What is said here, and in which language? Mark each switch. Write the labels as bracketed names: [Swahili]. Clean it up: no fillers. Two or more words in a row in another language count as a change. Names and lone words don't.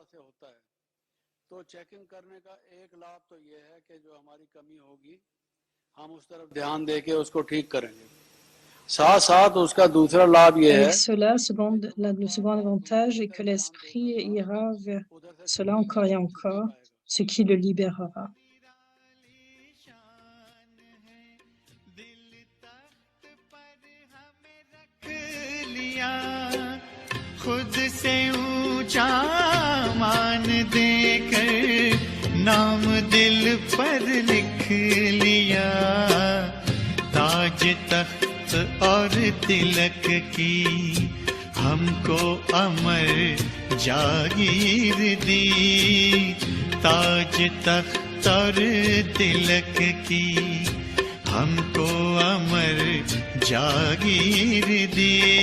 [French] Avec cela, le second avantage est que l'esprit ira vers cela encore et encore, ce qui le libérera. [Hindi] खुद से ऊंचा मान देकर नाम दिल पर लिख लिया ताज तख्त और तिलक की हमको अमर जागीर दी ताज तख्त और तिलक की हमको अमर जागीर दी